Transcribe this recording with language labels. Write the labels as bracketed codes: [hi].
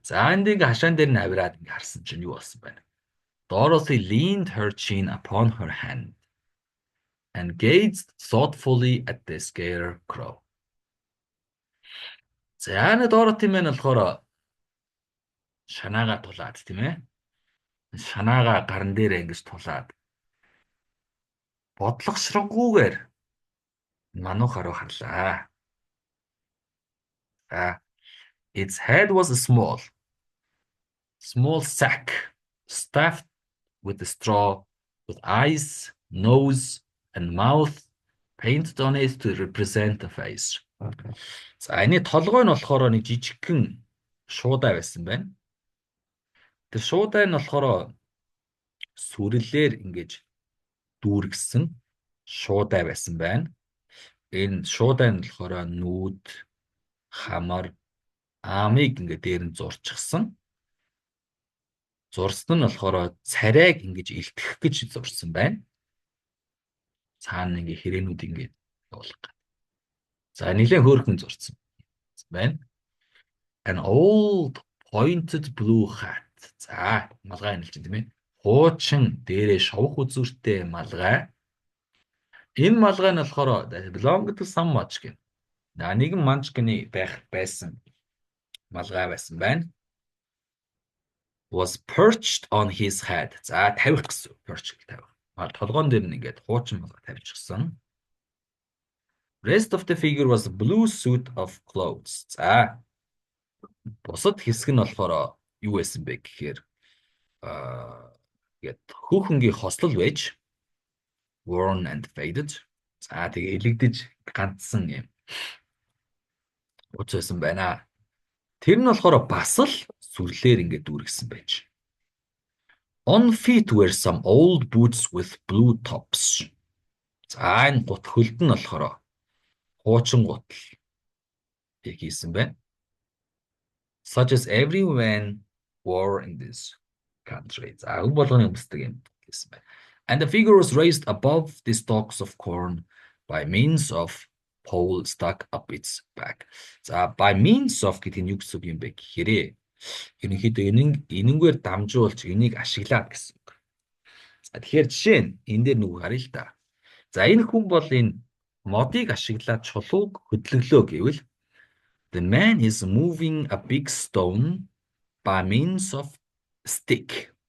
[mn] Энд ингээ хашаан дээр нь авираад ингээ харсан чинь юу болсон байна? [en] Dorothy leaned her chin upon her hand and gazed thoughtfully at the scarecrow. [mn] Энэ Dorothy маань болохоор шанаага тулаад тийм ээ. Шанаага гарн дээр ингэж тулаад бодлогошроггүйгээр мануух руу харлаа. [en] Its head was a small sack stuffed with a straw with eyes, nose, and mouth painted on it to represent the face. [mn] Энэ толгой нь болохоор нэг жижигхэн шуудаа байсан байна. Тэр шуудаа нь болохоор сүрлээр ингэж дүүргэсэн шуудаа байсан байна. Энэ шуудаа нь болохоор нүүд, хамар, аамыг ингээ дээр нь зурчихсан. Зурсан нь болохоор царайг ингэж илтгэх гэж зурсан байна. Цаана ингээ хэрээнүүд ингээ явуулах. Нэлээд хөөрхөн зурсан байна. [en] An old pointed blue hat. [mn] Малгай хэлж байна тийм ээ. Хуучин дээрээ шовх үзүүртэй малгай. Энэ малгай нь болохоор [en] belonged to some munchkin. [mn] Нэгэн munchkin-ы байсан малгай байсан байна. [en] Was perched on his head. [mn] Тавих гэсэн. Perch гэх тавих. Толгоон дээр нь ингээд хуучин малгай тавьчихсан. [en] Rest of the figure was a blue suit of clothes. [mn] Бусад хэсэг нь болохоор юу байсан бэ гэхээр ингээд хүүхэнгийн хослол байж [en] worn and faded. [mn] Тэгээ элэгдэж ганцсан юм уцсан байна. Тэр нь болохоор бас л сүрлээр ингээд дүүргэсэн байж. [en] On feet were some old boots with blue tops. [mn] Энэ гут хөлд нь болохоор хуучин гутал хийсэн байна. [en] Such as everyone wore in this country. [mn] Хүн болгоны өмсдөг юм гэсэн байна. [en] And the figure was raised above the stalks of corn by means of pole stuck up its back. By means of [mn] гэдэг нь юу гэсэн юм бэ гэхээр ерөнхийдөө энэнгээр дамжуулж энийг ашиглаад гэсэн үг. Тэгэхээр жишээ нь энэ дээр нүг харъя л да. Энэ хүн бол энэ модыг ашиглаад чулууг хөдлөглөө гэвэл [en] the man is moving a big stone by means of stick.